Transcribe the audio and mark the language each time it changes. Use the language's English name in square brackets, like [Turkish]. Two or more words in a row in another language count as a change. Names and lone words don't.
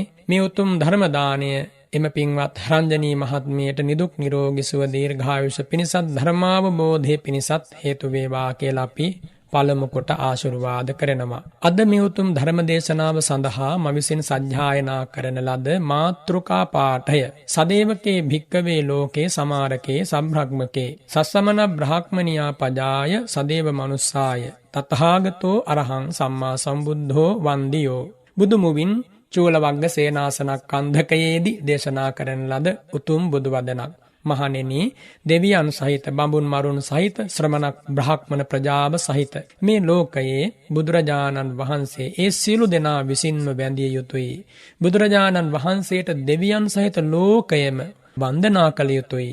[Sinhala] මේ උතුම් ධර්ම දාණය එම පින්වත් රංජනී මහත්මියට නිදුක් නිරෝගී සුව දීර්ඝායුෂ පිණිසත්, ධර්මාවබෝධයේ පිණිසත් හේතු වේවා කියලා අපි පළමු කොට ආශිර්වාද කරනවා. අද මේ උතුම් ධර්ම දේශනාව සඳහා මම විසින් සජ්ජායනා කරන ලද මාතෘකා පාඨය [Pali] සදේවකේ භික්කවේ ලෝකේ සමාරකේ සබ්‍රහ්මකේ සස්සමන බ්‍රහ්මනියා පජාය සදේව මනුස්සාය තථාගතෝ අරහං සම්මා සම්බුද්ධෝ වන්දියෝ. [Sinhala] බුදුමුවින් චූලවග්ග සේනාසනක් අන්ධකයේදී දේශනා කරන ලද උතුම් බුදු වදනක්. මහණෙනි, දෙවියන් සහිත, බඹුන් මරුන් සහිත, ශ්‍රමණක් බ්‍රාහ්මණ ප්‍රජාව සහිත මේ ලෝකයේ බුදුරජාණන් වහන්සේ ඒ සියලු දෙනා විසින්ම වැඳිය යුතුයි. බුදුරජාණන් වහන්සේට දෙවියන් සහිත ලෝකයම වන්දනා කළ යුතුයි.